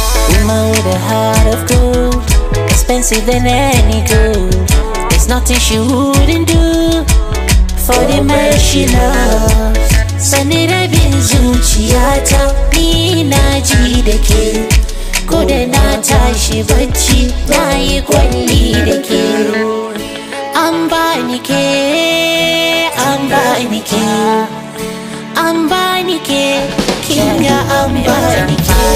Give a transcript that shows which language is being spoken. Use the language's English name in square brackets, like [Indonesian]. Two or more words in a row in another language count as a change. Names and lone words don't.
[English] Woman with a heart of gold, expensive than any gold. There's nothing she wouldn't do for the man she loves. [Hausa] Sani rabin zuciyata, ni na ji da ke. Ko da na tashi bacci, na yi kwalli da ke. An bani ke, an bani ke, an bani ke, kin ga an bani ke.